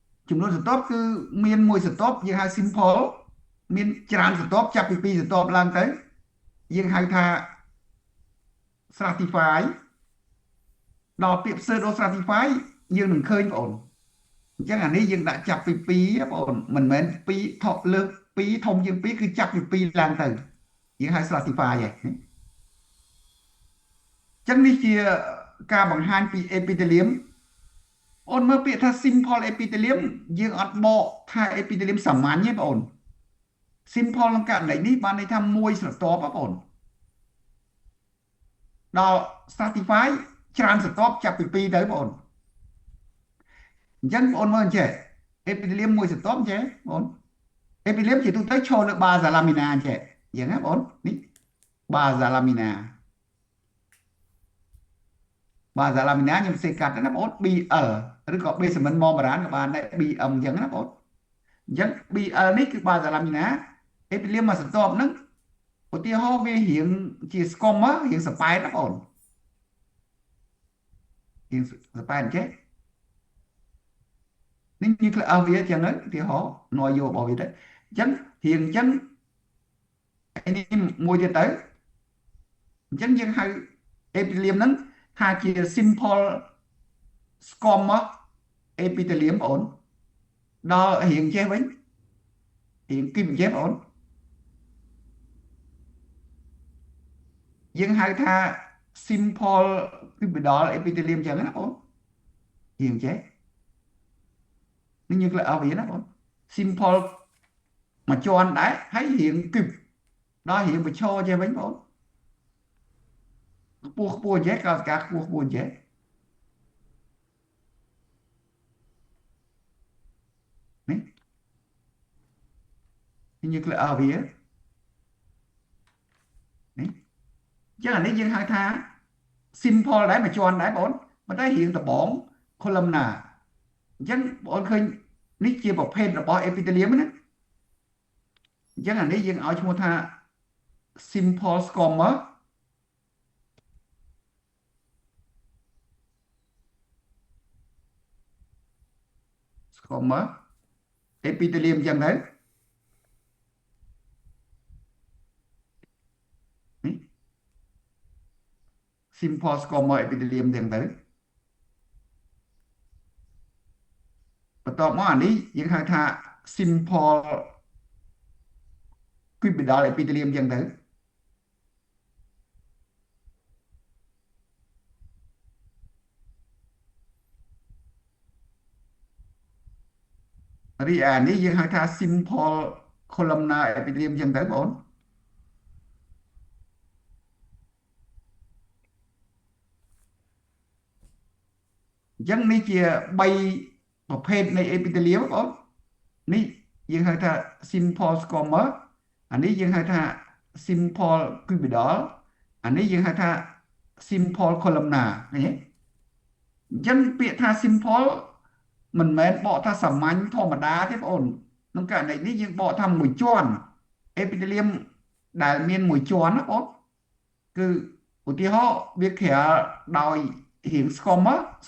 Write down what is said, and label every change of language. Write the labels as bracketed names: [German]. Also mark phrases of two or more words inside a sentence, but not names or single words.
[Khmer] ចំនួនស្រទាប់គឺមានមួយស្រទាប់យើងហៅ simple មានច្រើនស្រទាប់ចាប់ពីពីរស្រទាប់ឡើងទៅយើងហៅថា stratify ដល់ពាក្យ [English] pseudo stratify [Khmer] យើងនឹងឃើញបងអូនអញ្ចឹងអានេះយើងដាក់ចាប់ពីពីរបងអូនមិនមែនពីរថប់លើកពីរធំជាងពីរគឺចាប់ពីពីរឡើងទៅយើងហៅ stratify ហ៎អ ញ្ចឹងនេះជាការបង្ហាញពី epithelium អូនមើលពាក្យថា [English] simple epithelium [Khmer] យើងអត់បកថា epithelium សាមញ្ញទេបងអូន simple ក្នុងករណីនេះបានន័យថាមួយស្រទាប់បងអូន ដល់ stratify ច្រើនស្រទាប់ចាប់ពីពីរទៅបងអូនអញ្ចឹងបងអូនមើលអញ្ចេះ epithelium មួយស្រទាប់អញ្ចេះបងអូន epithelium ជាទូទៅឈរលើ [English] basal lamina [Khmer] អញ្ចេះអញ្ចឹងណាបងអូននេះ [English] basal lamina [Khmer] ខ្ញុំសេកាត់ណាបងអូន BL ឬក៏ [English] basement membrane [Khmer] ក៏បានដែរ BM អញ្ចឹងណាបងអូនអញ្ចឹង BL នេះគឺ [English] basal lamina epithelium [Khmer] មួយស្រទាប់ហ្នឹងឧទាហរណ៍វារៀងជាស្គមរៀងសប៉ែតណាបងអូន រៀងសប៉ែតអញ្ចេះនេះ nucleus វាអញ្ចឹងឧទាហរណ៍ណយយោរបស់វាទៅអញ្ចឹងរៀងអញ្ចឹងនេះមួយទៀតទៅអញ្ចឹងយើងហៅ epithelium ហ្នឹងថាជា [English] simple squamous epithelium [Khmer] បងអូនដល់រៀងចេះវិញរៀងគីបចេះបងអូន យើងហៅថា [English] simple cuboidal epithelium [Khmer] អញ្ចឹងណាបងរៀងចេះនេះយើងលើកឲ្យវាណាបង simple មួយជាន់ដែរហើយរៀងគីបដល់រៀងបញ្ឈរចេះវិញបង ខ្ពស់ចេះកោសិកាខ្ពស់ចេះនេះយើងលើកឲ្យវា នេះចឹងអានេះយើងហៅថា simple ដែរមួយជា ន់ដែរបងប៉ុន្តែរៀងដបង columnar អញ្ចឹងបងឃើញនេះជាប្រភេទរបស់ epithelium ណាអញ្ចឹងអានេះយើងឲ្យឈ្មោះថា [English] simple squamous epithelium [Khmer] អញ្ចឹងទៅនេះ [English] simple squamous epithelium [Khmer] អញ្ចឹងទៅបន្ទាប់មកអានេះយើងហៅថា [English] simple cuboidal epithelium [Khmer] អញ្ចឹងទៅរីឯនេះយើងហៅថា [English] simple columnar epithelium [Khmer] អញ្ចឹងទៅបង អញ្ចឹងនេះជា3ប្រភេទនៃ epithelium បងនេះយើងហៅថា [English] simple squamous [Khmer] អានេះយើងហៅថា simple cuboidal អានេះយើងហៅថា [English] simple columnar [Khmer] ឃើញទេអញ្ចឹងពាក្យថា simple មិនមែនបកថាសាមញ្ញធម្មតាទេបងអូនក្នុងករណីនេះយើងបកថាមួយជាន់ epithelium ដែលមានមួយជាន់ណាបងគឺឧទាហរណ៍វាក្រាលដោយរាង squamous